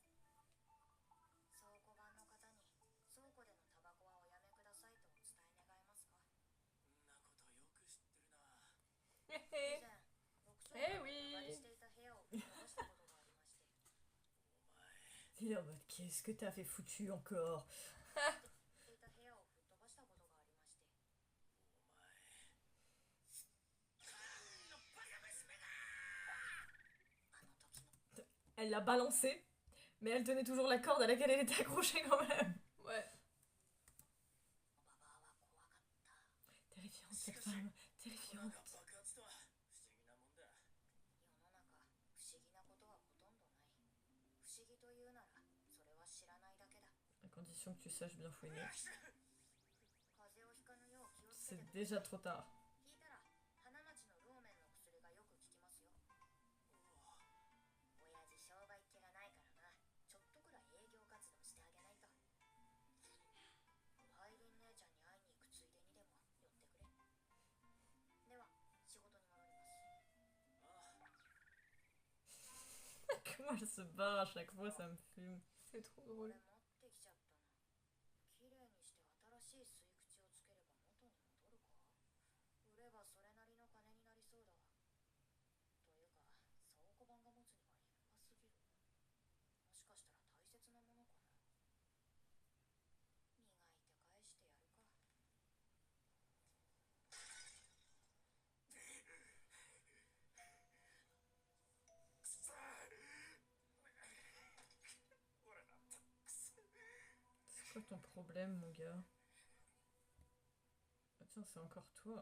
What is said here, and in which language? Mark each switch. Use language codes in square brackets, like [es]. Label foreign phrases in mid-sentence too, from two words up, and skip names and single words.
[ja] 倉庫番の方に倉庫でのタバコはおやめくださいとお伝え願えますか？んなことよく知ってるな以前、6倉庫でバリしていた部屋を吹っ飛ばしたことがありまして、お前 [fr] Il est en mode qu'est-ce que t'as fait foutu encore? [ja] していた部屋を吹っ飛ばしたことがありまして、お前のバカ娘だあの時の [fr] Elle l'a balancé, mais elle tenait toujours la corde à laquelle elle était accrochée quand même. ouais. [ja] おばばあは怖かった。 [fr] Terrifiante cette femme, [ja] 粉 [fr] terrifiante. [ja] が爆発とは不思議なもんだ世の中、不思議なことはほとんどない。不思議というなら、それは知らないだけだ。 [fr] À condition que tu saches bien fouiner. [ja] 風邪をひかぬよう気をつけ [fr] C'est [ja] てください。 [fr] déjà trop tard. [ja] 聞いたら、花町のローメンの薬がよく効きますよ。親父商売っ気がないからな。ちょっとくらい営業活動してあげないと。ファイリン姉ちゃんに会いに行くついでにでも寄ってくれ。では、仕事に戻ります。ああ [fr] Comment elle se barre à chaque fois, ça me fume. C'est trop [ja] こ [fr] drôle. [ja] れ持ってきちゃったの。綺麗にして新しい吸い口をつければ元に戻るか。売ればそれなりの金になりそうだ。というか、倉庫版が持つには立派すぎる。もしかしたら大切なものかな。磨いて返してやるか。 [fr] C'est quoi ton problème, mon gars? Ah tiens, c'est encore toi.